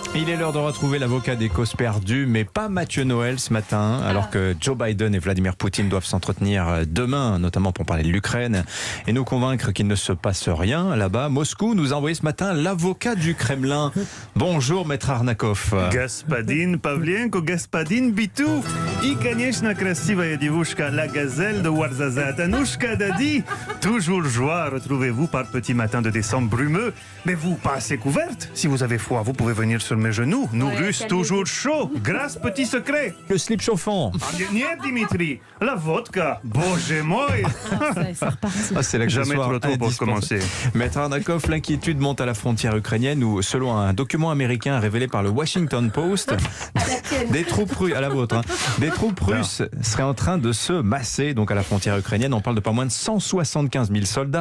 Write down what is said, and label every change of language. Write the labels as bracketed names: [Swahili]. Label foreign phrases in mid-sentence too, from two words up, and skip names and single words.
[French] Il est l'heure de retrouver l'avocat des causes perdues, mais pas Mathieu Noël ce matin, alors que Joe Biden et Vladimir Poutine doivent s'entretenir demain, notamment pour parler de l'Ukraine, et nous convaincre qu'il ne se passe rien là-bas. Moscou nous a envoyé ce matin l'avocat du Kremlin. Bonjour, maître Arnakov. [Russian] Господин Pavlienko, господин Bitou. И, конечно, красивая девушка, [French] la gazelle de Ouarzazate. Anouchka Dadi. Toujours joie, retrouvez-vous par petit matin de décembre brumeux. Mais vous, pas assez couverte. Si vous avez froid, vous pouvez venir sur mes genoux. Nous, Russes, toujours chaud. Grâce, petit secret. Le slip chauffant. [Russian] Нет, Dimitri. [French] La vodka. [Russian] Bоже мой. [French] C'est Jamais trop tôt pour commencer. Maître Arnakov, l'inquiétude monte à la frontière ukrainienne où, selon un document américain révélé par le Washington Post, des troupes russes, à la vôtre, hein, des troupes russes seraient en train de se masser donc à la frontière ukrainienne. On parle de pas moins de 175 000 soldats.